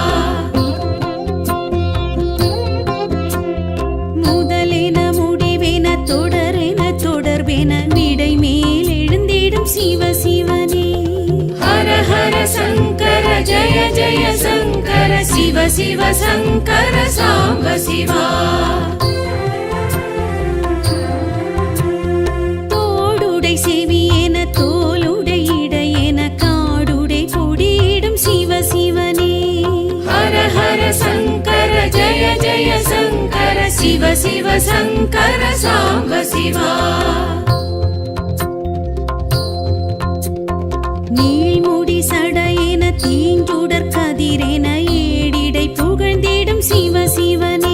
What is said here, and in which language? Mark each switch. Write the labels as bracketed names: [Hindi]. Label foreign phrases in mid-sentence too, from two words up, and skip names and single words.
[Tamil] முதலென முடிவென தொடரென தொடர்பென விடை மேல் எழுந்திடும் சிவ சிவனே [Sanskrit] हर हर शङ्कर जय जय शङ्कर शिव शिव शङ्कर साम्ब शिवा [Tamil] தோடுடை செவியென தோளுடை இடையென காடுடை கொடியிடும் சிவ சிவனே [Sanskrit] हर हर शङ्कर जय जय शङ्कर शिव शिव शङ्कर साम्ब शिवा [Tamil] நீள்முடி சடையென தீஞ்சுடர் கதிரென ஏடிடை புகழ்ந்திடும் சிவ சிவனே